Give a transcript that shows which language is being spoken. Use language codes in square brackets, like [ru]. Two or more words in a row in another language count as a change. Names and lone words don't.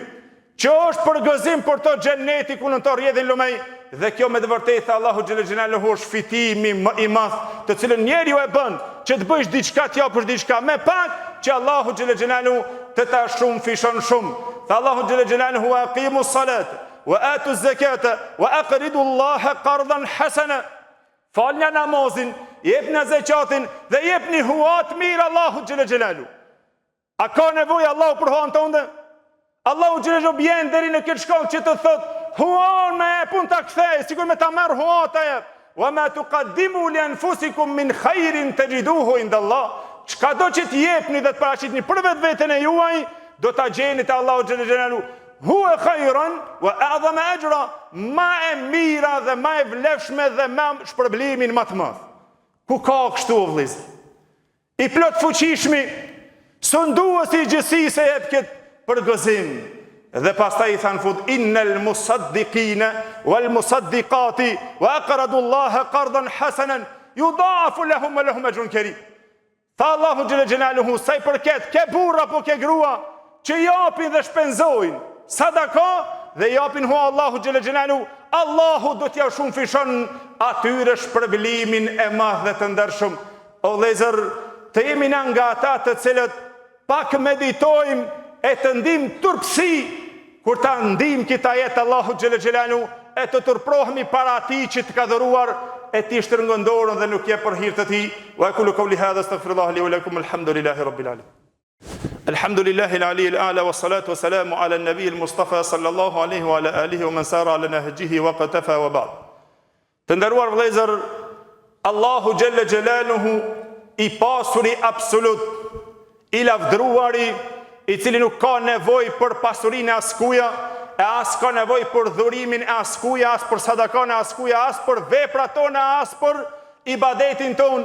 [sq] Që është për gëzim për to xheneti ku në to rrjedhin lumej, dhe kjo me të vërtetë Allahu xhallahu është fitimi i madh, të cilën njeriu e bën që të bësh diçka të japësh diçka me pak, që Allahu xhallahu të ta shumë fishon shumë. Tha Allahu xhallahu [ar] وأقيموا الصلاة وآتوا الزكاة وأقرضوا الله قرضا حسنا. [sq] Falni namazin, jepni zakatin dhe jepni huat mirë Allahu xhallahu. A ka nevojë Allahu për huan tonë? Allahu xhallahu bjen deri në këtë shkollë që të thot huan me pun ta kthej, sikur me ta merr huata e. [ar] وما تقدموا لأنفسكم من خير تجدوه عند الله. [sq] Çka do që të jepni dhe të paraqitni për vetveten e juaj, do ta gjeni te Allahu xhallahu. [ar] هو خيرا وأعظم أجرا, [sq] ma e mira dhe ma e vlefshme dhe ma shpërblimin më të madh. Ku ka kështu vëllezër? I plot fuqishmi, sunduesi i gjithësisë e jep këtë për gëzim. Dhe pastaj i thanë fut [ar] إن المصدقين والمصدقات وأقرضوا الله قرضا حسنا يضاعف لهم ولهم أجر كريم. [sq] Tha Allahu xhallahu sa i përket ke burra apo ke grua që japin dhe shpenzojnë sadaka dhe japin hua Allahu xhallahu, Allahu do t'ja shumë fishon atyre shpërblimin e madh dhe të ndershëm. O vëllezër, të jemi na nga ata të cilët pak meditojmë e të ndim turpsi, kur ta ndim kita jetë Allahu xhallahu, e të turprohemi para atij që të ka dhëruar, e ti shtërngon dorën dhe nuk je për hir të tij. [ar] وأقول قولي هذا أستغفر الله لي ولكم الحمد لله رب العالمين. الحمد لله العلي الأعلى والصلاة والسلام على النبي المصطفى صلى الله عليه وعلى آله ومن سار على نهجه وقطف وبعد. [sq] Të nderuar vëllezër, Allahu xhalla xjalaluhu i pasuri absolut, i lavdruari, i cili nuk ka nevojë për pasurinë e askuja, e as ka nevojë për dhurimin e askuja, as për sadakan e askuja, as për veprat tona, as për ibadetin ton.